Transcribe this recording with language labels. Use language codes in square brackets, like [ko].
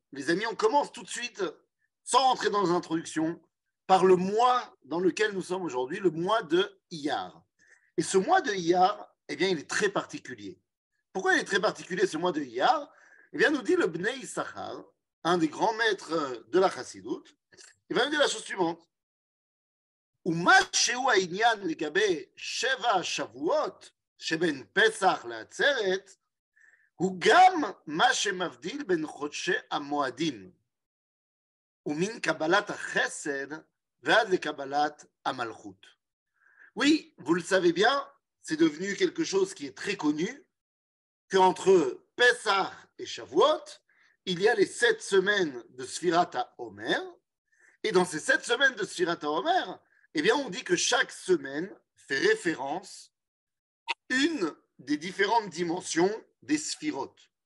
[fr] Les amis, on commence tout de suite, sans rentrer dans l'introduction, par le mois dans lequel nous sommes aujourd'hui, le mois de Iyar. Et ce mois de Iyar, eh bien, il est très particulier. Pourquoi il est très particulier, ce mois de Iyar? Eh bien, nous dit le Bnei Issachar, un des grands maîtres de la Chassidoute, il va nous dire la chose suivante. [he] ומה שהוא העניין לגבי 7 שבועות שבין פסח לעצרת, הוא גם מה שמבדיל בין חודשי המועדים, ומן קבלת החסד ועד לקבלת המלכות. [fr] Oui, vous le savez bien, c'est devenu quelque chose qui est très connu, qu'entre Pessah et Shavuot, il y a les 7 semaines de Sfirat HaOmer, et dans ces 7 semaines de Sfirat HaOmer, eh bien, on dit que chaque semaine fait référence à une des différentes dimensions des Sfirot.